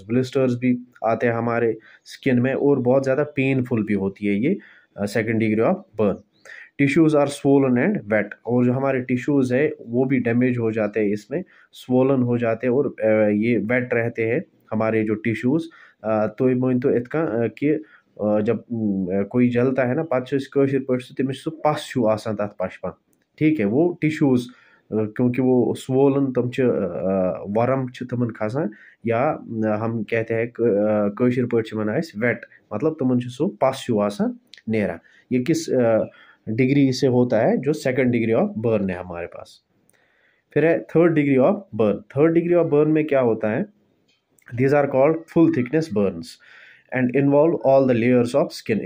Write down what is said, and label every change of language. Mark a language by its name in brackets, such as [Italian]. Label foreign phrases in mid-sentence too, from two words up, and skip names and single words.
[Hindi] ब्लिस्टर्स भी आते हैं हमारे स्किन में, और बहुत ज़्यादा पेनफुल भी होती है ये [English] second degree of burn. tissues are swollen and wet, [Hindi] और जो हमारे टिश्यूज़ है वो भी डैमेज हो जाते हैं, इसमें स्वोलन हो जाते हैं, और ये वेट रहते हैं हमारे जो टिश्यूज़। तो मोइन तो इतना कि जब कोई जलता है ना, [Kashmiri] पत कशिर पे तमिस सह पस आसान तथ पशपान। [Hindi] ठीक है, वो टिश्यूज़ क्योंकि वो स्वोलन [Kashmiri] तम वरम तमन खसान, [Hindi] या हम कहते हैं [Kashmiri] कशिर पे वेट, मतलब तमन सो पस नेरा। [Hindi] ये किस डिग्री से होता है? जो [English] second degree of burn [Hindi] है हमारे पास। फिर है [English] third degree of burn. third degree of burn [Hindi] में क्या होता है? [English] these are called full thickness burns and involve all the layers of skin.